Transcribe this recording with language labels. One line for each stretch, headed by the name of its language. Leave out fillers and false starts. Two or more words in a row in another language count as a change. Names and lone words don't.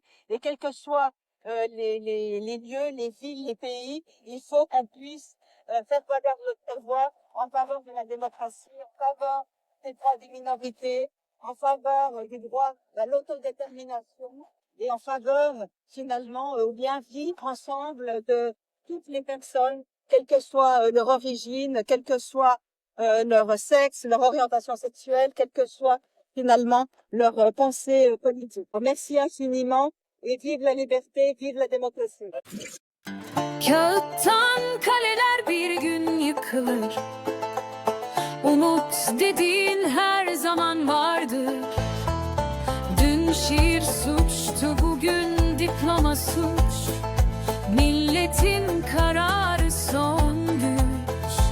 French: Et quels que soient les lieux, les villes, les pays, il faut qu'on puisse faire valoir notre voix en faveur de la démocratie, en faveur des droits des minorités, en faveur du droit à l'autodétermination et en faveur, finalement, au bien vivre ensemble de toutes les personnes, quelle que soit leur origine, quel que soit leur sexe, leur orientation sexuelle, quelle que soit finalement leur pensée politique. Merci infiniment et vive la liberté, vive la démocratie.
Turkish: Kağıttan kaleler bir gün yıkılır. Umut dediğin her zaman vardır. Dün şiir suçtu, bugün diploma suç. Milletin kararı son güç.